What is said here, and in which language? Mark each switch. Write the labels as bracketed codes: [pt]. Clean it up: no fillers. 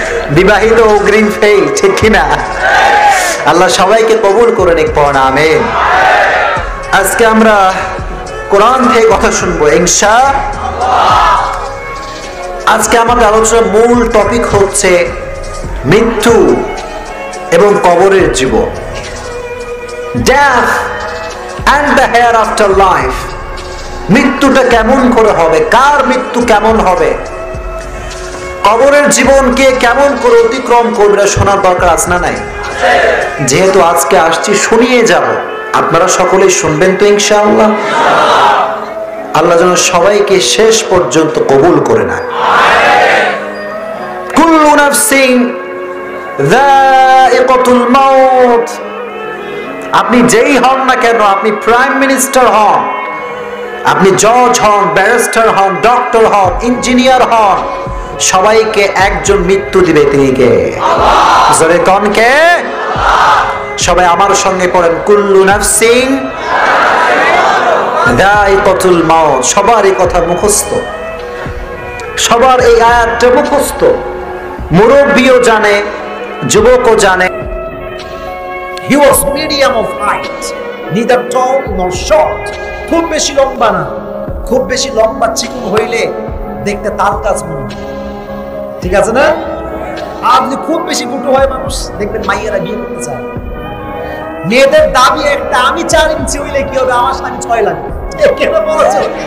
[bn] বিবাহিত অগ্রিম ফেল। ঠিক কিনা? আল্লাহ সবাইকে কবুল করে নিক। পড়ুন আমিন। আজকে আমরা কোরআন থেকে কথা শুনবো ইনশাআল্লাহ। আজকে আমাদের আলোচনার মূল টপিক হচ্ছে মৃত্যু এবং কবরের জীবন। [en] Death and the hereafter life. [bn] মৃত্যুটা কেমন করে হবে, কার মৃত্যু কেমন হবে, কবরের জীবনকে কেমন করে অতিক্রম করবে, শোনার দরকার আছে না নাই? যেহেতু আজকে আসছি শুনিয়ে যাব, আপনারা সকলেই শুনবেন তো ইনশাআল্লাহ? আল্লাহ যেন সবাইকে শেষ পর্যন্ত কবুল করে নেয়। [ar] কুল্লু নাফসিন যায়িকাতুল মাউত। [bn] আপনি যেই হন না কেন, আপনি প্রাইম মিনিস্টার হন, আপনি জজ হন, ব্যারিস্টার হন, ডক্টর হন, ইঞ্জিনিয়ার হন, সবাইকে একজন মৃত্যু দিবে। তিনি কে? আল্লাহ। জোরে কোন কে? আল্লাহ। সবাই আমার সঙ্গে পড়েন, [ar] কুল্লু নাফসিন যায়িকাতুল মাউত। [bn] সবার এই কথা মুখস্থ, সবার এই আয়াতটা মুখস্থ। মুরব্বিও জানে, যুবকও জানে। [en] He was medium of height, neither tall nor short. [bn] খুব বেশি লম্বা না, খুব বেশি লম্বা চিকন হইলে দেখতে তাল গাছ মনে হয়। ঠিক আছে না? আপনি খুব বেশি মোটো হয় মানুষ, দেখবেন মাইয়েরা বিয়ে করতে চায়। মেয়েদের দাবি একটা, আমি 4 ইঞ্চি হইলে কি হবে, আমার স্বামী 6 লাগবে। কেন বলছো?